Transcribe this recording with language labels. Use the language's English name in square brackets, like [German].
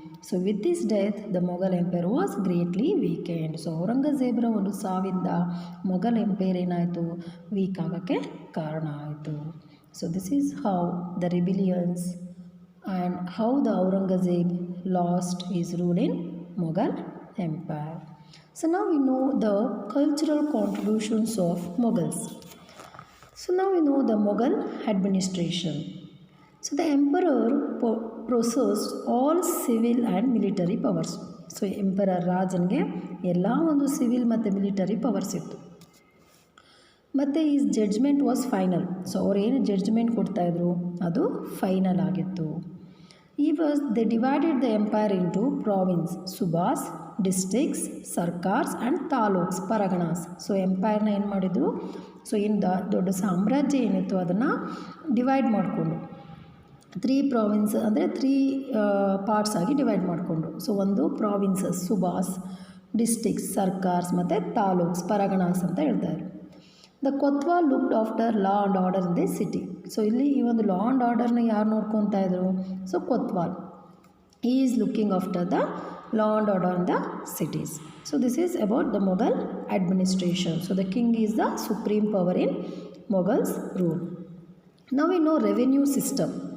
[English] So with this death the Mughal empire was greatly weakened. [Kannada] So ಔರಂಗಜೇಬ್ರ ಒಂದು ಸಾವಿಂದ Mughal empire ಏನಾಯಿತು, weak ಆಗೋಕ್ಕೆ ಕಾರಣ ಆಯಿತು. [English] So this is how the rebellions and how the Aurangzeb lost his rule in Mughal empire. So now we know the cultural contributions of Mughals. So now we know the Mughal administration. So the emperor possessed all civil and military powers. [Kannada] So emperor ರಾಜನಿಗೆ ಎಲ್ಲ ಒಂದು civil ಮತ್ತು military powers ಇತ್ತು. ಮತ್ತು [English] His judgement was final. [Kannada] So ಅವ್ರು ಏನು judgment ಕೊಡ್ತಾಯಿದ್ರು ಅದು final ಆಗಿತ್ತು. [English] They divided the empire into province, subas, districts, sarkars and taluks, parganas. [Kannada] So ಎಂಪೈರ್ನ ಏನು ಮಾಡಿದರು, ಸೊ ಏನು ದೊಡ್ಡ ಸಾಮ್ರಾಜ್ಯ ಏನಿತ್ತು ಅದನ್ನು ಡಿವೈಡ್ ಮಾಡಿಕೊಂಡು 3 ಪ್ರಾವಿನ್ಸ್ ಅಂದರೆ 3 ಪಾರ್ಟ್ಸ್ ಆಗಿ ಡಿವೈಡ್ ಮಾಡಿಕೊಂಡು. ಸೊ ಒಂದು ಪ್ರಾವಿನ್ಸಸ್ ಸುಬಾಸ್, ಡಿಸ್ಟ್ರಿಕ್ಸ್ ಸರ್ಕಾರ್ಸ್ ಮತ್ತು ತಾಲೂಕ್ಸ್ ಪರಗಣಾಸ್ ಅಂತ ಹೇಳ್ತಾರೆ. [English] The kotwal looked after law and order in the city. [Kannada] So ಇಲ್ಲಿ ಈ ಒಂದು ಲಾ ಆ್ಯಂಡ್ ಆರ್ಡರ್ನ ಯಾರು ನೋಡ್ಕೊತಾ ಇದ್ರು, [English] So kotwal he is looking after the law and order in the cities. So this is about the Mughal administration. So the king is the supreme power in Mughals rule. Now we know revenue system.